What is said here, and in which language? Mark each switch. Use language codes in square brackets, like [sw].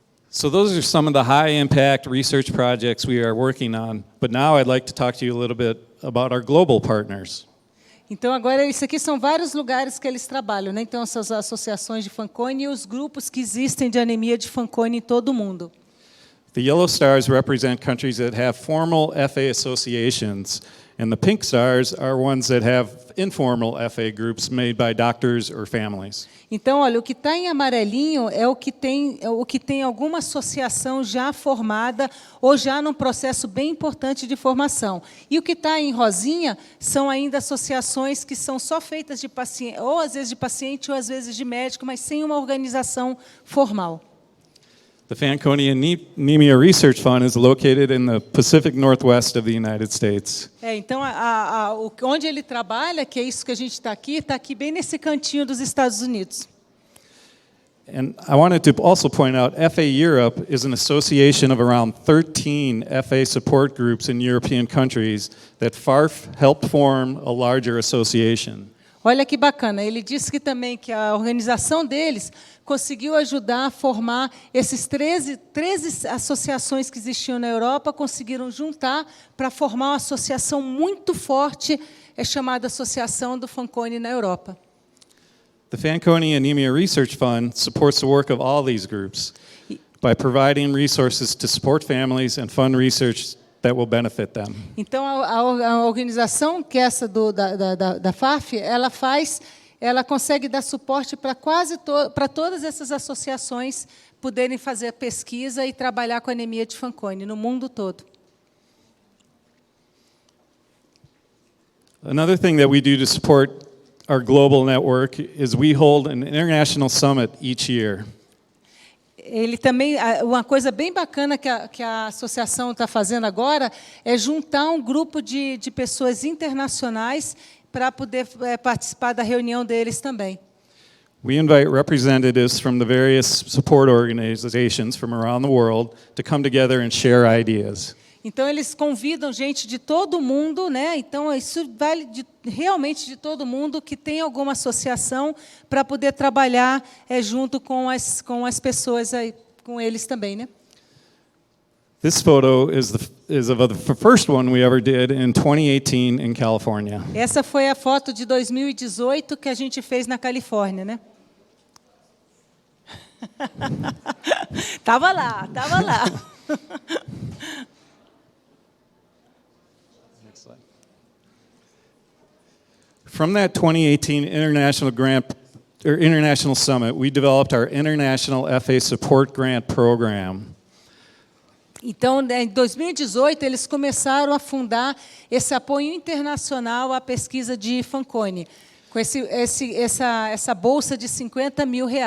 [en] So those are some of the high-impact research projects we are working on. But now I'd like to talk to you a little bit about our global partners. [pt] Então, agora, isso aqui são vários lugares que eles trabalham, né? Então, essas associações de Fanconi e os grupos que existem de anemia de Fanconi em todo o mundo. [en] The yellow stars represent countries that have formal FA associations, and the pink stars are ones that have informal FA groups made by doctors or families. [pt] Então, olha, o que está em amarelinho é o que tem alguma associação já formada ou já num processo bem importante de formação. E o que está em rosinha são ainda associações que são só feitas de paciente, ou às vezes de paciente ou às vezes de médico, mas sem uma organização formal. [en] The Fanconi Anemia Research Fund is located in the Pacific Northwest of the United States. [pt] Então, onde ele trabalha, que é isso que a gente está aqui bem nesse cantinho dos Estados Unidos. [en] And I wanted to also point out, FA Europe is an association of around 13 FA support groups in European countries that FARF helped form a larger association. [pt] Olha que bacana, ele disse que também que a organização deles conseguiu ajudar a formar esses 13 associações que existiam na Europa, conseguiram juntar para formar uma associação muito forte, chamada Associação do Fanconi na Europa. [en] The Fanconi Anemia Research Fund supports the work of all these groups by providing resources to support families and fund research that will benefit them. [pt] Então, a organização que é essa da FARF, ela consegue dar suporte para para todas essas associações poderem fazer pesquisa e trabalhar com anemia de Fanconi no mundo todo. [en] Another thing that we do to support our global network is we hold an international summit each year. [pt] Ele também, uma coisa bem bacana que a associação está fazendo agora é juntar um grupo de pessoas internacionais para poder participar da reunião deles também. [en] We invite representatives from the various support organizations from around the world to come together and share ideas. [pt] Então, eles convidam gente de todo mundo, né? Então, isso vale realmente de todo mundo que tem alguma associação para poder trabalhar junto com as pessoas, com eles também, né? [en] This photo is of the first one we ever did in 2018 in California. [pt] Essa foi a foto de 2018 que a gente fez na Califórnia, né? Tava lá. [en] From that 2018 International Summit, we developed our International FA Support Grant Program. [pt] Então, em 2018, eles começaram a fundar esse apoio internacional à pesquisa de Fanconi, com essa bolsa de R$50 mil.